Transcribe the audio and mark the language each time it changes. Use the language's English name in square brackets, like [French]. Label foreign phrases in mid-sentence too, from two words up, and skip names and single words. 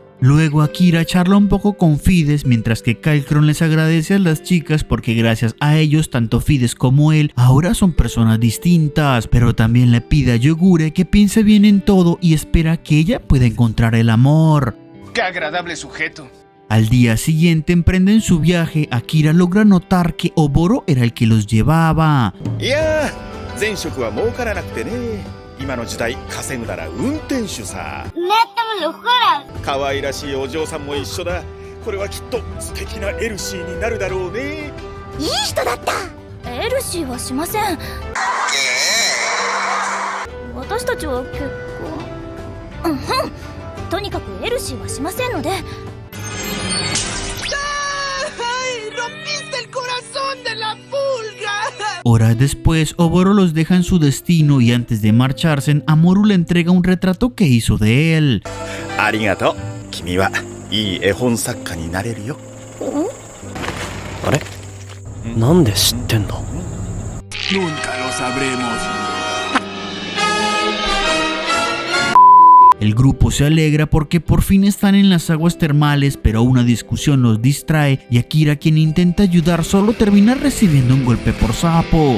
[Spanish] Luego Akira charla un poco con Fides mientras que Kalkron les agradece a las chicas porque gracias a ellos tanto Fides como él ahora son personas distintas, pero también le pide a Yogure que piense bien en todo y espera que ella pueda encontrar el amor. ¡Qué agradable sujeto! Al día siguiente emprenden su viaje. Akira logra notar que Oboro era el que los llevaba. [Japanese] 今の時代稼ぐなら運転手さ。ねってもほら。可愛らしいお嬢さんも一緒だ。これはきっと素敵なエルシーになるだろうね。いい人だった。エルシーはしません。私たちは結婚。とにかくエルシーはしませんので。 [Spanish] Horas después, Oboro los deja en su destino y antes de marcharse, Amoru le entrega un retrato que hizo de él. [Japanese] ありがとう、君はいい絵本作家になれるよ. あれ？なんでしてんど? [Spanish] Nunca lo sabremos. El grupo se alegra porque por fin están en las aguas termales, pero una discusión los distrae y Akira, quien intenta ayudar, solo termina recibiendo un golpe por sapo.